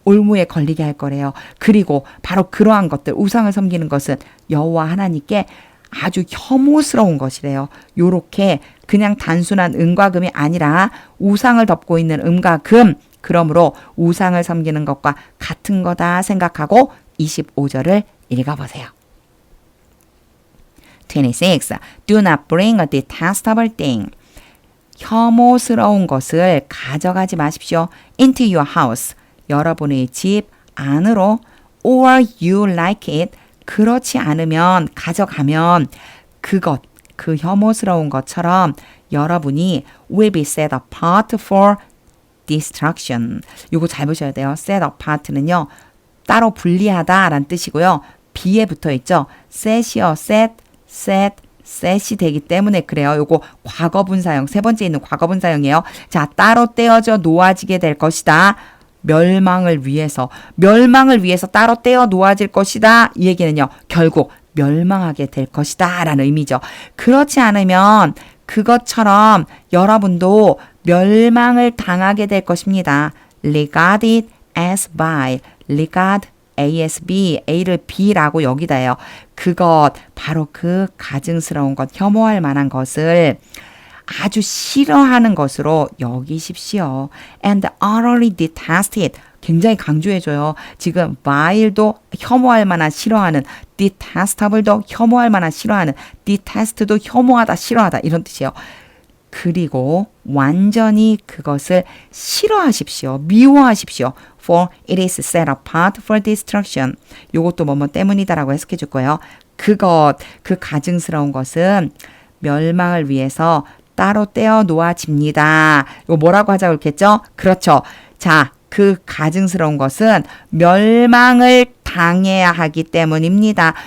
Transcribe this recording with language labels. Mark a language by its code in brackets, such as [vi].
[ko] 올무에 걸리게 할 거래요. 그리고 바로 그러한 것들 우상을 섬기는 것은 여호와 하나님께 아주 혐오스러운 것이래요. 요렇게 그냥 단순한 은과 금이 아니라 우상을 덮고 있는 은과 금. 그러므로 우상을 섬기는 것과 같은 거다 생각하고 25절을 읽어보세요. 26. [en] Do not bring a detestable thing. [ko] 혐오스러운 것을 가져가지 마십시오. [en] into your house. [ko] 여러분의 집 안으로. [en] or you like it. [ko] 그렇지 않으면, 가져가면 그것, 그 혐오스러운 것처럼 여러분이 [en] will be set apart for destruction. [ko] 요거 잘 보셔야 돼요. set apart는요. 따로 분리하다라는 뜻이고요. B에 붙어 있죠. set이요. set이 되기 때문에 그래요. 요거 과거분사형, 세 번째 있는 과거분사형이에요. 자, 따로 떼어져 놓아지게 될 것이다. 멸망을 위해서 따로 떼어 놓아질 것이다. 이 얘기는요. 결국 멸망하게 될 것이다 라는 의미죠. 그렇지 않으면 그것처럼 여러분도 멸망을 당하게 될 것입니다. [en] regarded as by, regard ASB, [ko] A를 B라고 여기다 해요. 그것, 바로 그 가증스러운 것, 혐오할 만한 것을 아주 싫어하는 것으로 여기십시오. [en] And utterly detest it. [ko] 굉장히 강조해줘요. 지금 vile도 혐오할 만한 싫어하는, detestable도 혐오할 만한 싫어하는, detest도 혐오하다 싫어하다 이런 뜻이에요. 그리고 완전히 그것을 싫어하십시오. 미워하십시오. [en] For it is set apart for destruction. [ko] 요것도 뭐뭐 때문이다라고 해석해 줄 거예요. 그것, 그 가증스러운 것은 멸망을 위해서 따로 떼어 놓아집니다. 이거 뭐라고 하자고 그랬겠죠? 그렇죠. 자, 그 가증스러운 것은 멸망을 당해야 하기 때문입니다.